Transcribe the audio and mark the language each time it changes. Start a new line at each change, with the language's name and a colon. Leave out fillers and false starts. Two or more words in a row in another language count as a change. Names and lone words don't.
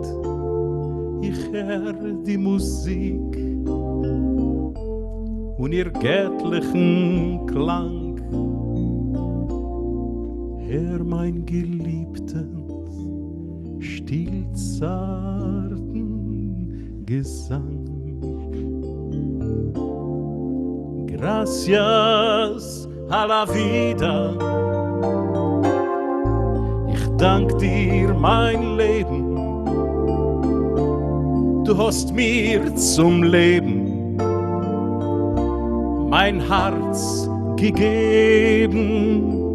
German: Ich hör die Musik und ihr göttlichen Klang. Hör mein geliebtes, stillzarten Gesang.
Spanish: Gracias a la vida.
German: Ich dank dir, mein Leben. Du hast mir zum Leben mein Herz gegeben.